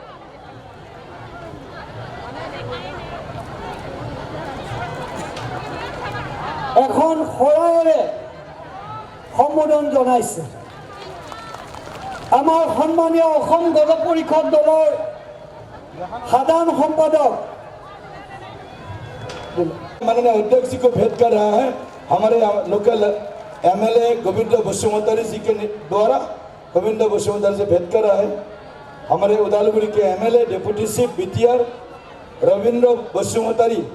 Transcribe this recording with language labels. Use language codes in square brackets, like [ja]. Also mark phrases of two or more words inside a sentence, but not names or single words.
[as] এখন শৰাইৰে সম্বোধন জনাইছে আমাৰ সন্মানীয় অসম গণ পৰিষদ দলৰ সাধাৰণ সম্পাদক। [hi] माननीय अध्यक्ष जी को भेंट कर रहा है हमारे [en] local MLA [hi] गोविंद बसुमतारी जी के द्वारा। गोविंद बसुमतारी से भेंट कर रहा है हमारे उदालगुड़ी के MLA [en] deputy chief [hi] BTR रविंद्र बसुमतारी।